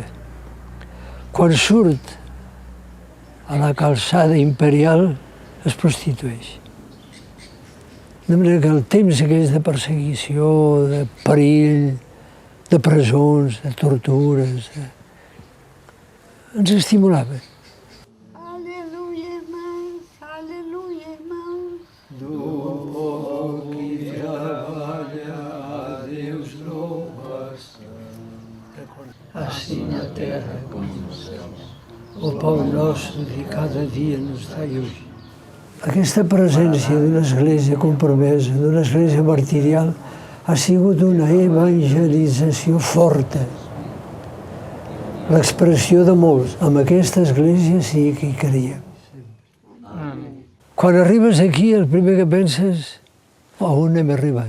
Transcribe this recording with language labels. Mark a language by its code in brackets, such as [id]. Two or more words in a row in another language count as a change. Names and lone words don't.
[ca] Quan surt a la calçada imperial, es prostitueix. De manera que el temps aquells de perseguició, de perill, de presons, de tortures, ens estimulaven. [pt] Aleluia, irmãos, aleluia, irmãos. Do qui trabalha a Deus louva-se, assim na terra como nos céus. O pão nosso de cada dia nos dai hoje. [ca] Aquesta presència d'una església compromesa, d'una església martirial, ha sigut una evangelització forta. L'expressió de molts, amb aquesta església sí que hi creiem. Quan arribes aquí, el primer que penses, a on hem arribat?